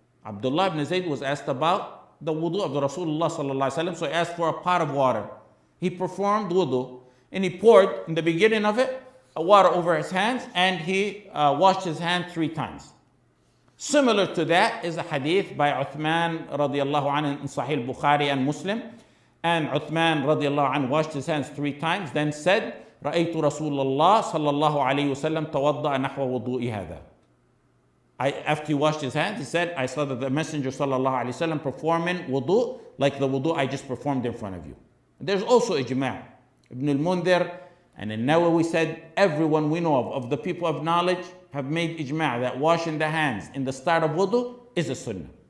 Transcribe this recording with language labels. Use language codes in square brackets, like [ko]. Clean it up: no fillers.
[en] Abdullah ibn Zayd was asked about the wudu of the Rasulullah sallallahu alaihi wasallam, so he asked for a pot of water. He performed wudu and he poured in the beginning of it water over his hands, and he washed his hands 3 times. Similar to that is a hadith by Uthman radiallahu anhu in Sahih Bukhari and Muslim. And Uthman radiallahu anhu washed his hands 3 times, then said, [ar] رأيت رسول الله صلى الله عليه وسلم توضأ نحو وضوء هذا. [en] After he washed his hands, he said, I saw that the Messenger sallallahu alaihi wasallam performing wudu like the wudu I just performed in front of you. There's also ijma'. Ibn al-Mundhir and An-Nawawi said, everyone we know of the people of knowledge have made ijma' that washing the hands in the start of wudu is a sunnah.